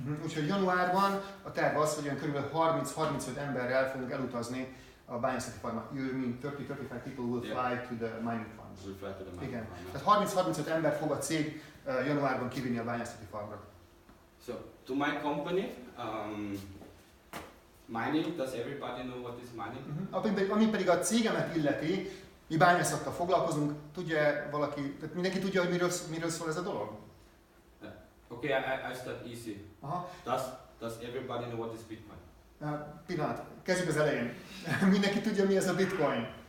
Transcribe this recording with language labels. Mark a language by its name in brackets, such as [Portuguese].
[Hungarian] Úgyhogy januárban a terv az, hogy körülbelül 30-35 emberrel fogunk elutazni a bányászati farmra. [English] You mean 30-35 people will fly to the mining farms? Will fly to the mining [Hungarian] Igen. [English] farm. [Hungarian] Tehát 30-35 ember fog a cég januárban kivinni a bányászati farmra. [English] So, to my company, mining, does everybody know what is mining? [Hungarian] Ami pedig a cégemet illeti, mi bányászattal foglalkozunk, tudja valaki, tehát mindenki tudja, hogy miről szól ez a dolog? [English] Okay, I start easy. Does everybody know what is Bitcoin? [Hungarian] Pillanat, kezdjük az elején. Mindenki tudja, mi ez a Bitcoin?